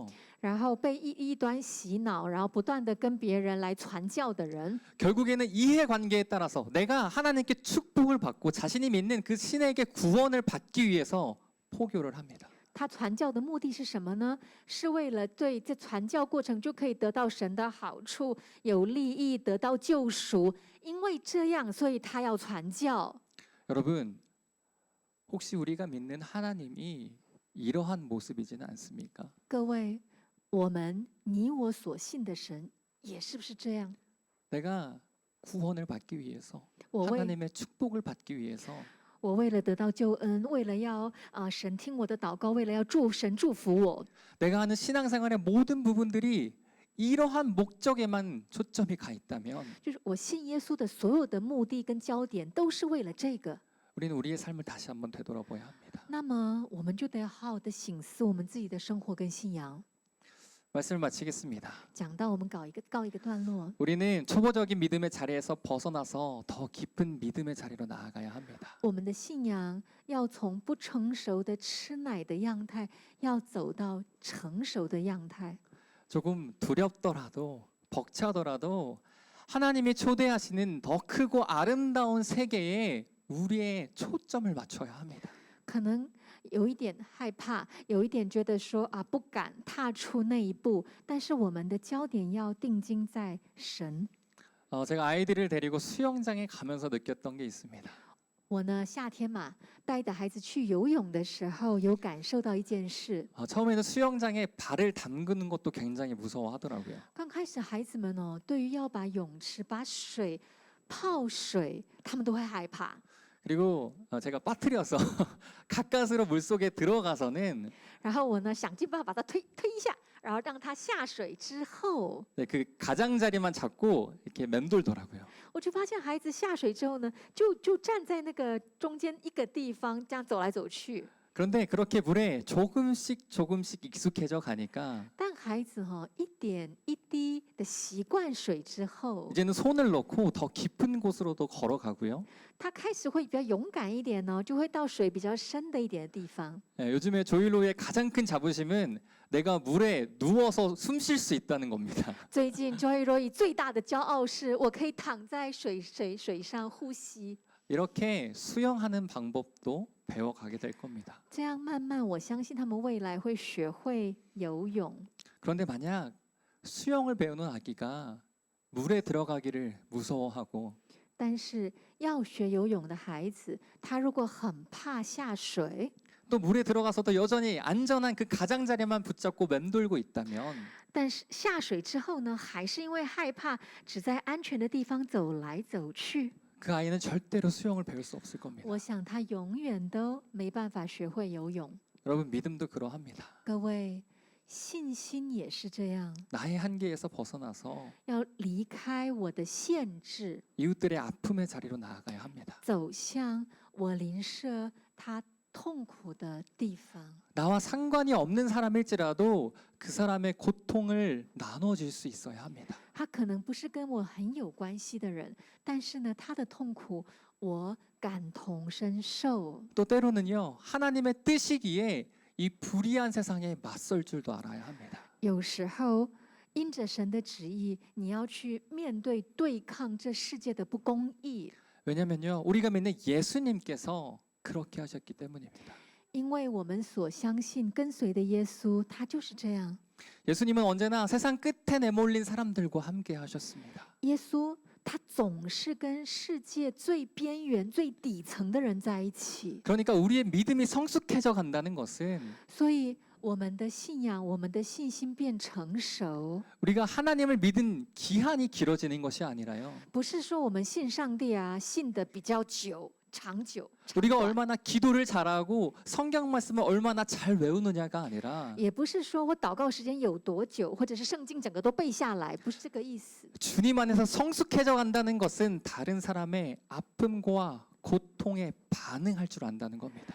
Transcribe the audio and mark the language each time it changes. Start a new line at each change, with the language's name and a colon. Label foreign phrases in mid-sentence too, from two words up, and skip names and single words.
Chinese: 然后被异端洗脑，然后不断的跟别人来传教的人，
Korean: 결국에는 이해관계에 따라서 내가 하나님께 축복을 받고 자신이 믿는 그 신에게 구원을 받기 위해서 포교를 합니다.
Chinese: 他传教的目的是什么呢？是为了对这传教过程就可以得到神的好处，有利益，得到救赎。因为这样，所以他要传教。
Korean: 여러분, 혹시 우리가 믿는 하나님이 이러한 모습이지는 않습니까?
Chinese: 各位，你我所信的神也是不是这样？
Korean: 내가 구원을 받기 위해서,
Chinese: 我为
Korean: 하나님의 축복을 받기 위해서
Chinese: 我为了得到救恩，为了要神听我的祷告，为了要神祝福我，
Korean: 내가 하는 신앙생활의 모든 부분들이 이러한 목적에만 초점이 가 있다면
Chinese: 就是我信耶稣的所有的目的跟焦点都是为了这个。
Korean: 우리는 우리의 삶을 다시 한번 되돌아봐야 합니다.
Chinese: 那么我们就得好好的省思我们自己的生活跟信仰。
Korean: 말씀을 마치겠습니다.
Chinese: 讲到我们告一个段落，
Korean: 우리는 초보적인 믿음의 자리에서 벗어나서 더 깊은 믿음의 자리로 나아가야 합니다.
Chinese: 我们的信仰要从不成熟的吃奶的样态，要走到成熟的样态。
Korean: 조금 두렵더라도 벅차더라도 하나님이 초대하시는 더 크고 아름다운 세계에 우리의 초점을 맞춰야 합니다.
Chinese: 可能有一点害怕，有一点觉得说啊不敢踏出那一步，但是我们的焦点要定睛在神。
Korean: 제가 아이들을 데리고 수영장에 가면서 느꼈던 게 있습니다.
Chinese: 我呢，夏天嘛，带着孩子去游泳的时候，有感受到一件事。
Korean: 처음에는 수영장에 발을 담그는 것도 굉장히 무서워하더라고요.
Chinese: 刚开始孩子们哦，对于要把泳池、把水泡水，他们都会害怕。
Korean: 그리고 제가 빠뜨려서 가까스로 물속에 들어가서는
Chinese: 然后我呢，想尽办法把他推一下，然后让他下水之后，
Korean: 네, 그 가장자리만 잡고 이렇게 맴돌더라고요.
Chinese: 我就发现孩子下水之后呢，就站在那个中间一个地方，这样走来走去。
Korean: 그런데 그렇게 물에 조금씩 익숙해져 가니까
Chinese: 但孩子一点一滴的习惯水之后，
Korean: 이제는 손을 넣고 더 깊은 곳으로도 걸어가고요.
Chinese: 他开始会比较勇敢一点呢，就会到水比较深的一点的地方。
Korean: 요즘에 조일로의 가장 큰 자부심은 내가 물에 누워서 숨 쉴 수 있다는 겁니다.
Chinese: 最近 Joy Roy 最大的骄傲是我可以躺在水上呼吸。
Korean: 이렇게 수영하는 방법도 배워가게 될 겁니다.
Chinese: 这样慢慢，我相信他们未来会学会游泳。
Korean: 그런데 만약 수영을 배우는 아기가 물에 들어가기를 무서워하고
Chinese: 但是要学游泳的孩子，他如果很怕下水，
Korean: 또 물에 들어가서도 여전히 안전한 그 가장자리만 붙잡고 맴돌고 있다면
Chinese: 但是下水之后呢，还是因为害怕，只在安全的地方走来走去，
Korean: 그 아이는 절대로 수영을 배울 수 없을 겁니다.
Chinese: 我想他永远都没办法学会游泳。
Korean: 여러분 믿음도 그러합니다.
Chinese: 各位，信心也是这样，
Korean: 나의 한계에서 벗어나서
Chinese: 要离开我的限制，
Korean: 이웃들의 아픔의 자리로 나아가야 합니다.
Chinese: 走向我邻舍他痛苦的地方。
Korean: 나와 상관이 없는 사람일지라도 그 사람의 고통을 나눠줄 수 있어야 합니다.
Chinese: 他可能不是跟我很有关系的人，但是呢，他的痛苦我感同身受。
Korean: 또 때로는요 하나님의 뜻이기에 이 불의한 세상에 맞설 줄도 알아야 합니다.
Chinese: 有时候，因着神的旨意，你要去面对对抗这世界的不公义，
Korean: 왜냐면요 우리가 믿는 예수님께서 그렇게 하셨기 때문입니다.
Chinese: 因为我们所相信跟随的耶稣，他就是这样。
Korean: 예수님은 언제나 세상 끝에 내몰린 사람들과 함께 하셨습니다.
Chinese: 耶稣他总是跟世界最边缘、最底层的人在一起，
Korean: 그러니까 우리의 믿음이 성숙해져 간다는 것은
Chinese: 所以我们的信仰、我们的信心变成熟，
Korean: 우리가 하나님을 믿은 기한이 길어지는 것이 아니라요.
Chinese: 不是说我们信上帝啊，信的比较久、长久。
Korean: 우리가
Chinese: 长短
Korean: 얼마나 기도를 잘하고 성경 말씀을 얼마나 잘 외우느냐가 아니라
Chinese: 也不是说我祷告时间有多久，或者是圣经整个都背下来，不是这个意思。
Korean: 주님 안에서 성숙해져 간다는 것은 다른 사람의 아픔과 고통에 반응할 줄 안다는 겁니다.